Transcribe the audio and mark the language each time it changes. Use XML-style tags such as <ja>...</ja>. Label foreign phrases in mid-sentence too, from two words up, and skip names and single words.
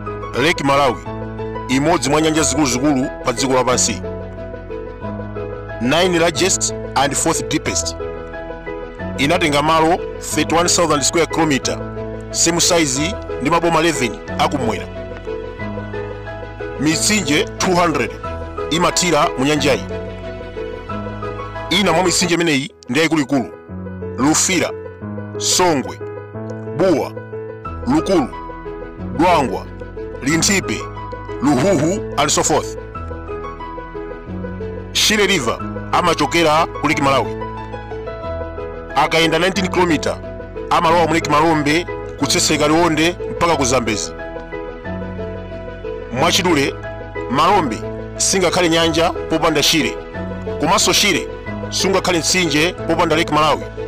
<ny>Lake Malawi, imodzi mwa nyanja zikuluzikulu pa dziko lapansi,</ny> <en>9 largest and 4th deepest.</en> <ny>Inatenga malo 31,000</ny> <en>square kilometer, same size</en> <ny>ndi maboma 11 akumwera. Mitsinje 200 imathira mu nyanjayi. Ina mwa mitsinje imeneyi ndi yayikuluikulu: Lufira, Songwe, Buwa, Lukulu, Dwangwa, Lintipe, Luhuhu</ny> <en>and so forth.</en> <ny>Shire River amachokera ku Lake Malawi. Akayenda 19 km amalowa mu Lake Malombe kutseseka Liwonde mpaka ku Zambezi. Mwachidule, Malombe singakhale nyanja popanda Shire, komanso Shire sungakhale mtsinje popanda Lake Malawi.</ny>